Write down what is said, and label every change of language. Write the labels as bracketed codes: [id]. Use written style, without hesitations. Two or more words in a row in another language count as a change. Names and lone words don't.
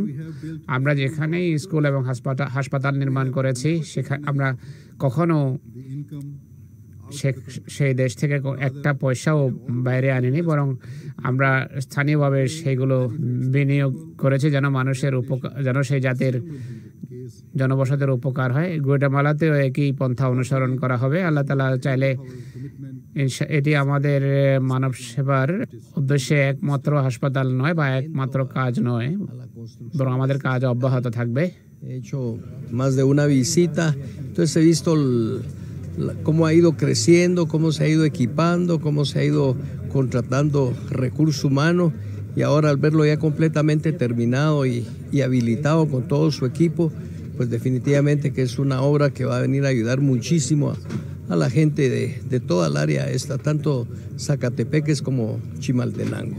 [bn] আমরা যেখানেই স্কুল এবং হাসপাতাল নির্মাণ করেছি সেখানে আমরা কখনো সেই দেশ থেকে একটা পয়সাও বাইরে আনিনি, বরং আমরা স্থানীয়ভাবে সেইগুলো বিনিয়োগ করেছি যেন মানুষের উপকার, যেন সেই জাতির জনবসতির উপকার হয়। গুয়াতেমালাতেও একই পন্থা অনুসরণ করা হবে। আল্লাহ তাআলা চাইলে এটি আমাদের মানব সেবার উদ্দেশ্যে একমাত্র হাসপাতাল নয় বা একমাত্র কাজ নয়, বরং আমাদের কাজ অব্যাহত থাকবে। [es] He hecho más de una visita, entonces he visto cómo ha ido creciendo, cómo se ha ido equipando, cómo se ha ido contratando recurso humano, y ahora al verlo ya completamente terminado y habilitado con todo su equipo, pues definitivamente que es una obra que va a venir a ayudar muchísimo a la gente de toda el área esta, tanto Zacatepeques como Chimaltenango.